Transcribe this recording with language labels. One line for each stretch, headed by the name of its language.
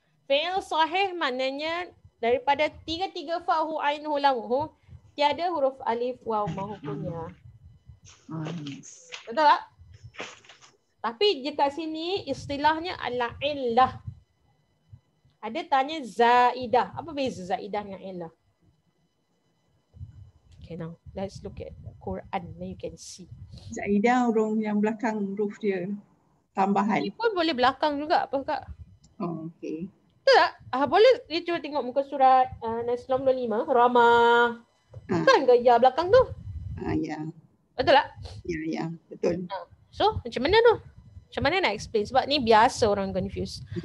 Malay: Fi'il sahih maknanya daripada tiga fa'hu ainhu lamhu, tiada huruf alif waw mahu punya.
English: Yes.
Malay: Betul tak? Tapi je kat sini istilahnya adalah illah. Ada tanya zaidah. Apa beza zaidah dengan illah?
English: Okay, now let's look at the Quran. Now you can see.
Malay: Zaidah huruf yang belakang huruf dia. Tambahan. Ini pun boleh belakang juga apa kak?
English: Oh, okay.
Malay: Betul tak? Boleh dia cuba tengok muka surat Nas 95. Ramah. Bukan ke ya belakang tu? Ya. Betul tak? Ya, betul. So, macam mana tu? Macam mana nak explain? Sebab ni biasa orang confuse.